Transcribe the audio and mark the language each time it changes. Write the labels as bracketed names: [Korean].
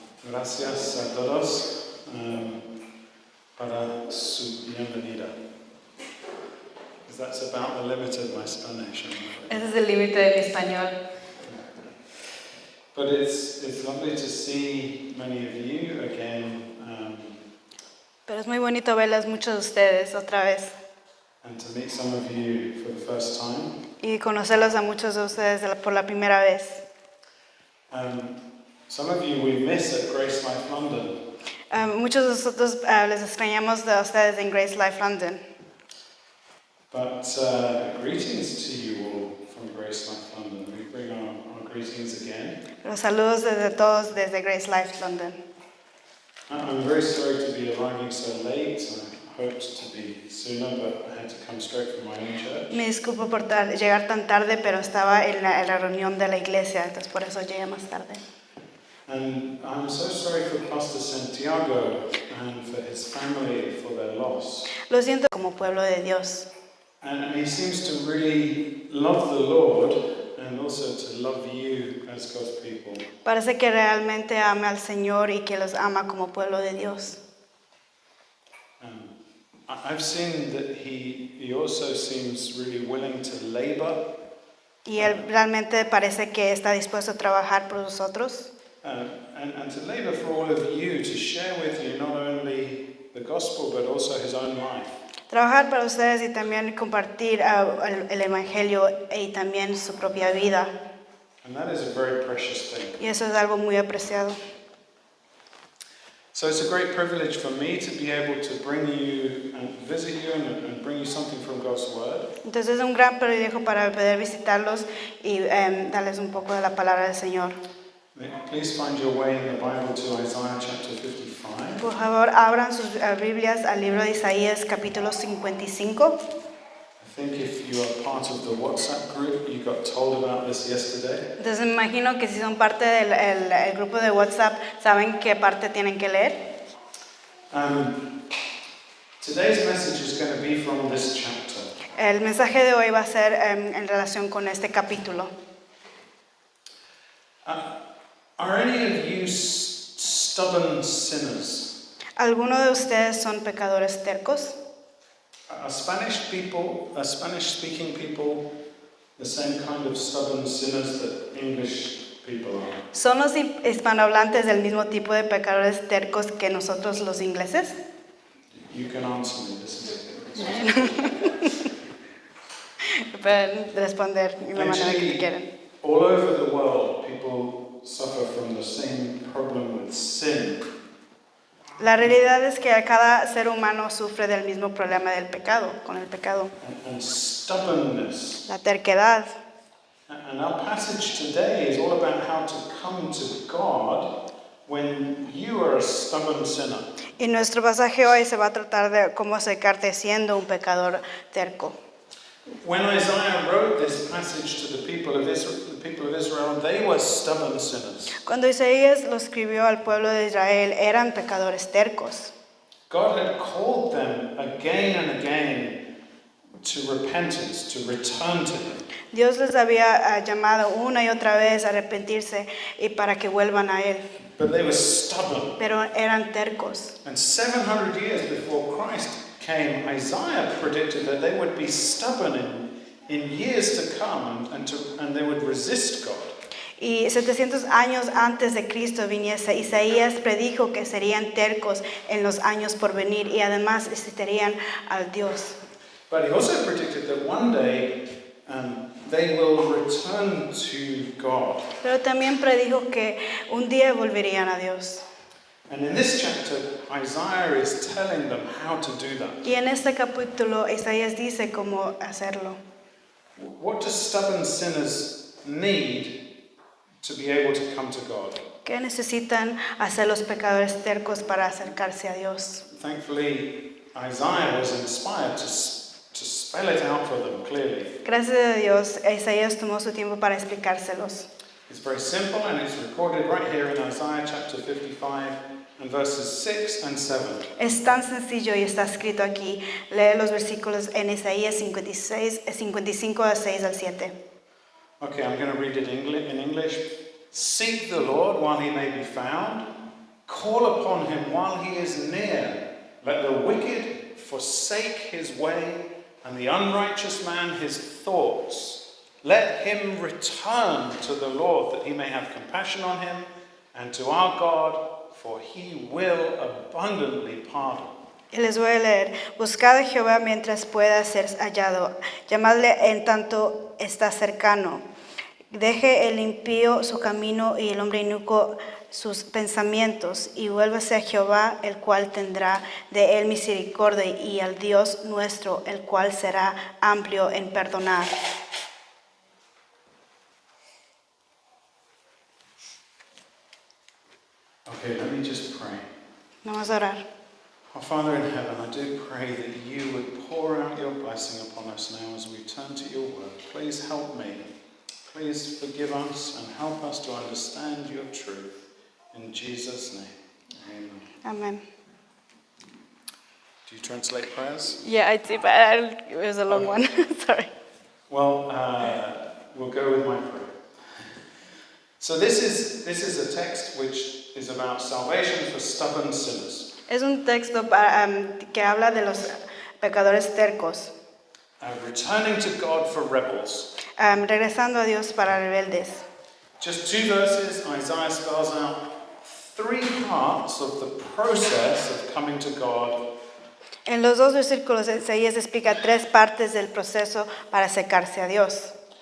[Spanish] Gracias a todos para su bienvenida. [English] Because that's about the limit of my Spanish. [Spanish] Ese es el límite de mi español. [English] But it's lovely to see many of you again [Spanish] Pero es muy bonito verlas muchos de ustedes otra vez [English] and to meet some of you for the first time. [Spanish] y conocerlos a muchos de ustedes por la primera vez. [English] Some of you we miss at Grace Life London. [Spanish] Muchos de nosotros les extrañamos de ustedes en Grace Life London. [English] But greetings to you all from Grace Life London. We bring our greetings again. [Spanish] Los saludos desde todos desde Grace Life London. [English] I'm very sorry to be arriving so late. I hoped to be sooner, but I had to come straight from my own church. [Spanish] Me disculpo por llegar tan tarde, pero estaba en la reunión de la iglesia, entonces por eso llegué más tarde. [English] And I'm so sorry for Pastor Santiago and for his family for their loss. [Spanish] Lo siento como pueblo de Dios. [English] And he seems to really love the Lord and also to love you as God's people. [Spanish] Parece que realmente ama al Señor y que los ama como pueblo de Dios. [English] I've seen that he also seems really willing to labor. [Spanish] Y él realmente parece que está dispuesto a trabajar por nosotros. [English] And to labor for all of you, to share with you not only the gospel but also his own life. [Spanish] Trabajar para ustedes y también compartir el evangelio y también su propia vida. [English] And that is a very precious thing. [Spanish] Y eso es algo muy apreciado. [English] So it's a great privilege for me to be able to bring you and visit you and bring you something from God's Word. [Spanish] Entonces es un gran privilegio para poder visitarlos y darles un poco de la palabra del Señor. [English] Please find your way in the Bible to Isaiah chapter 55. [Spanish] Por favor, abran sus Biblias al libro de Isaías capítulo 55. [English] I think if you are part of the WhatsApp group, you got told about this yesterday. [Spanish] Entonces me imagino que si son parte del el grupo de WhatsApp, saben qué parte tienen que leer. [English] Today's message is going to be from this chapter. [Spanish] El mensaje de hoy va a ser en relación con este capítulo. [English] Are any of you stubborn sinners? [Spanish] ¿Alguno de ustedes son pecadores tercos? [English] Are Spanish-speaking people the same kind of stubborn sinners that English people are? [Spanish] ¿Son los hispanohablantes del mismo tipo de pecadores tercos que nosotros los ingleses? [English] You can answer me. This is [Spanish] Pueden responder de la manera que quieran. [English] All over the world, people suffer from the same problem with sin. [Spanish] La realidad es que cada ser humano sufre del mismo problema del pecado, con el pecado. [English] And stubbornness. [Spanish] La terquedad. [English] And our passage today is all about how to come to God when you are a stubborn sinner. [Spanish] Y nuestro pasaje hoy se va a tratar de cómo acercarte siendo un pecador terco. [English] When Isaiah wrote this passage to the people of Israel, they were stubborn sinners. [Spanish] Cuando Isaías lo escribió al pueblo de Israel, eran pecadores tercos. [English] God had called them again and again to repentance, to return to Him. [Spanish] Dios les había llamado una y otra vez a arrepentirse y para que vuelvan a Él. [English] But they were stubborn. [Spanish] Pero eran tercos. [English] And 700 years before Christ came, Isaiah predicted that they would be stubborn in years to come and they would resist God. [Spanish] Y 700 años antes de Cristo viniese, Isaías predijo que serían tercos en los años por venir y además resistirían al Dios. [English] But he also predicted that one day they will return to God. [Spanish] Pero también predijo que un día volverían a Dios. [English] And in this chapter, Isaiah is telling them how to do that. [Spanish] Y en este capítulo, Isaías dice cómo hacerlo. [English] What do stubborn sinners need to be able to come to God? [Spanish] ¿Qué necesitan hacer los pecadores tercos para acercarse a Dios? [English] Thankfully, Isaiah was inspired to spell it out for them clearly. [Spanish] Gracias a Dios, Isaías tomó su tiempo para explicárselos. [English] It's very simple and it's recorded right here in Isaiah chapter 55 and verses 6 and 7. [Spanish] Es tan sencillo y está escrito aquí. Lee los versículos en Isaías 55 del 6 al 7. [English] Okay, I'm going to read it in English. Seek the Lord while he may be found. Call upon him while he is near. Let the wicked forsake his way and the unrighteous man his thoughts. Let him return to the Lord that he may have compassion on him, and to our God, for he will abundantly pardon. [Spanish] Y les voy a leer. Buscad a Jehová mientras pueda ser hallado. Llamadle en tanto está cercano. Deje el impío su camino y el hombre inicuo sus pensamientos, y vuélvase a Jehová, el cual tendrá de él misericordia, y al Dios nuestro, el cual será amplio en perdonar. [English] Okay, let me just pray. [Spanish] Vamos a orar. [English] Our Father in heaven, I do pray that you would pour out your blessing upon us now as we turn to your word. Please help me. Please forgive us and help us to understand your truth. In Jesus' name, amen. [Spanish] Amén. [English] Do you translate prayers? Yeah, I did, but it was a long one. Sorry. Well, we'll go with my prayer. So this is a text which is about salvation for stubborn sinners. [Spanish] Es un texto que habla de los pecadores tercos, [English] Returning to God for rebels. [Spanish] Regresando a Dios para rebeldes. [English] Just 2 verses, Isaiah spells out 3 parts of the process of coming to God. [Spanish] En los 2 versículos, Isaías explica 3 partes del proceso para acercarse a Dios.